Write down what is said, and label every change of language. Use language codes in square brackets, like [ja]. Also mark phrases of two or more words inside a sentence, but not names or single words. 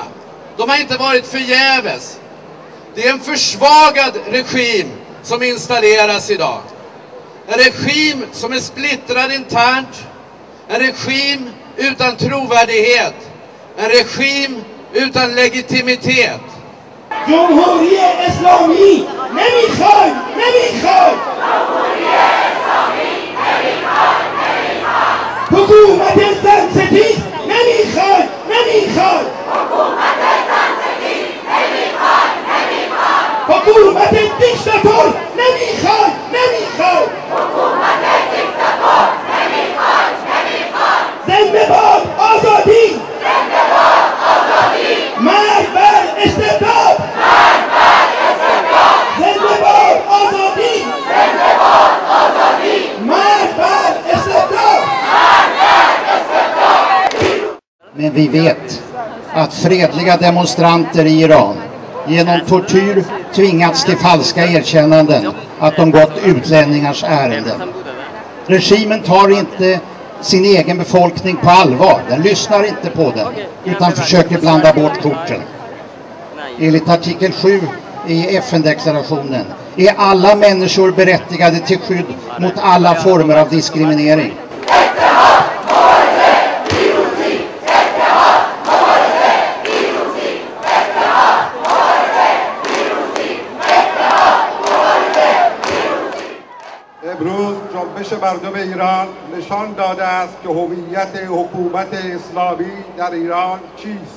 [sv] De har inte varit förgäves. Det är en försvagad regim som installeras idag. En regim som är splittrad internt. En regim utan trovärdighet. En regim utan legitimitet. [fa] جمهوری اسلامی نمیخواد حکومت زن ستیز نمیخواد حکومت دیکتاتور نمیخواد زنده باد آزادی مرگ بر استبداد زنده باد آزادی مرگ بر استبداد. [sv] Men vi vet att fredliga demonstranter i Iran genom tortyr tvingats till falska erkännanden att de gått utlänningars ärenden. Regimen tar inte sin egen befolkning på allvar. Den lyssnar inte på den utan försöker blanda bort korten. Enligt artikel 7 i FN-deklarationen är alla människor berättigade till skydd mot alla former av diskriminering. [fa] امروز جنبش مردم ایران نشان داده است که هویت حکومت اسلامی در ایران چیست.